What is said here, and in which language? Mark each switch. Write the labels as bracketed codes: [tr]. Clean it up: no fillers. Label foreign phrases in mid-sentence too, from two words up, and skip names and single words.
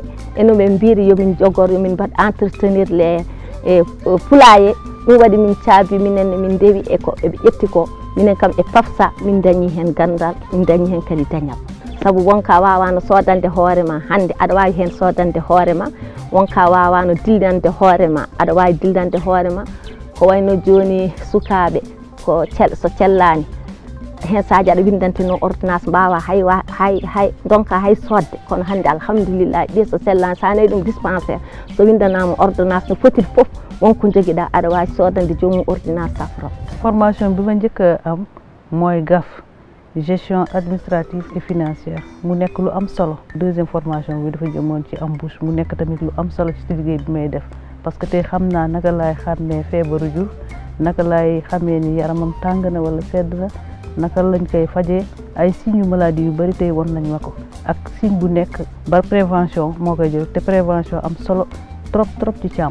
[ff] eno ɓe mbiri yomin jogor yomin mbaɗ [fr] entretenir les poulailler [ff] ɗum waɗi min caabi minenne min dewi e ko eɓe ƴetti ko minen kam e PAFSA min dañi hen gandal min dañi hen kadi dañal saabu wonka wawano sodande hoorema hande aɗa wawi hen sodande hoorema wonka wawano dildande hoorema aɗa wawi dildande hoorema ko wayno joni sukaɓe ko so cellani hen saji aɗa windantino ordonnance mbawa hay donka hay sodde kono hande alhamdulillah ɗi so sellani sa nayi ɗum dispensaire so windanama ordonnance no foti foof wonko joguiɗa aɗa wawi sodande jomum ordonnance safro. [wo] Formation bi ma njëkk am mooy GAF [fr] gestion administrative et financière [wo] mu nekk lu am solo. [fr] Deuxième formation [wo] bi dafa jëmoon ci embauche mu nekk tamit lu am solo ci liggéey bi may def [fr] parce que [wo] tey xam naa naka laay xàmmee feebaru jur naka laay xamee ni yaramam tàng na wala sedd na naka lañ koy fajee ay [fr] signes maladie [wo] yu bari tey won nañ ma ko ak signe bu nekk ba prévention moo koy jël te prévention am solo trop ci càmm.